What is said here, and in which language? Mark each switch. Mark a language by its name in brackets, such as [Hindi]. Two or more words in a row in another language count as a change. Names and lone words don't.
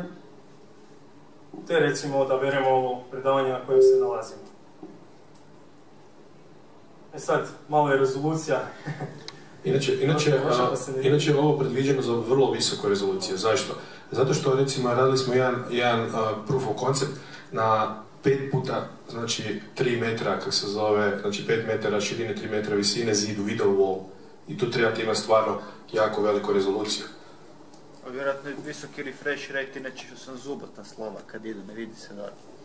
[Croatian] Te recimo odaberemo ovo predavanje na kojem se nalazimo. Sad, malo je rezolucija. Inače je ovo predviđeno za vrlo visoku rezoluciju. Zašto? Zato što recimo radili smo jedan [English] proof of concept [Croatian] na 5 puta, znači 3 metra, kako se zove, znači 5 metara širine, 3 metra visine, zidu, [English] video wall. [Croatian] I tu trebate imati stvarno jako veliku rezoluciju. Vjerojatno je visoki [English] refresh rate, [Croatian] inače što sam zubotna slova kad idu, ne vidi se da.